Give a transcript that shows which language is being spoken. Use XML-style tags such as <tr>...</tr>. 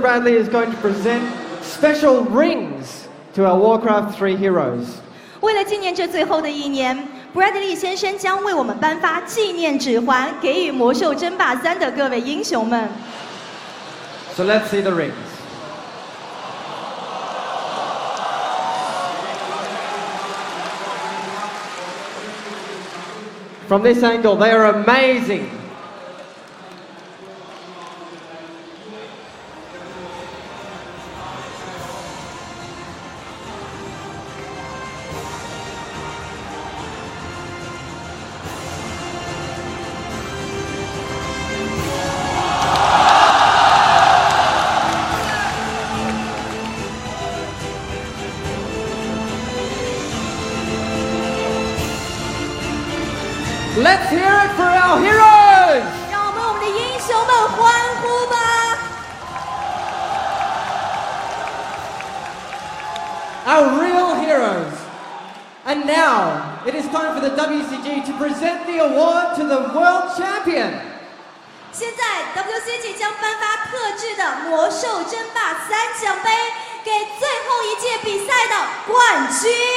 <en>Bradley is going to present special rings to our Warcraft 3 heroes.</en> <zh>为了纪念这最后的一年 ，Bradley 先生将为我们颁发纪念指环，给予魔兽争霸3的各位英雄们。</zh> <en>So let's see the rings. From this angle, they are amazing. Let's hear it for our heroes!</en> <zh>让我们的英雄们欢呼吧</zh> <en>Our real heroes. And now, it is time for the WCG to present the award to the world champion.</en> <zh>现在 WCG 将颁发特制的魔兽争霸3奖杯，给最后一届比赛的冠军。</zh>